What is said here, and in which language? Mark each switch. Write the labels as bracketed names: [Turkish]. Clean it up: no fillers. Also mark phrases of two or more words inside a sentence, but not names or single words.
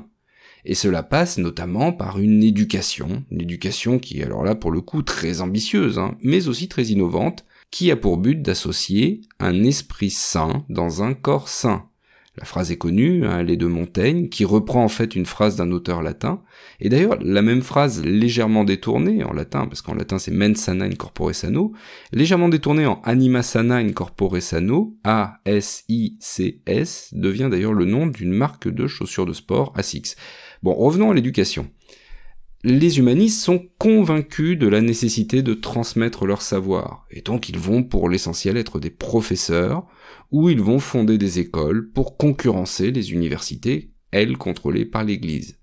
[French] Et cela passe notamment par une éducation qui est alors là pour le coup très ambitieuse, mais aussi très innovante, qui a pour but d'associer un esprit sain dans un corps sain. La phrase est connue, elle est de Montaigne, qui reprend en fait une phrase d'un auteur latin, et d'ailleurs la même phrase légèrement détournée en latin, parce qu'en latin c'est [Latin] mens sana in corpore sano, [French] légèrement détournée en [Latin] anima sana in corpore sano, [French] A-S-I-C-S, devient d'ailleurs le nom d'une marque de chaussures de sport, ASICS. Bon, revenons à l'éducation. Les humanistes sont convaincus de la nécessité de transmettre leur savoir, et donc ils vont pour l'essentiel être des professeurs, ou ils vont fonder des écoles pour concurrencer les universités, elles contrôlées par l'Église.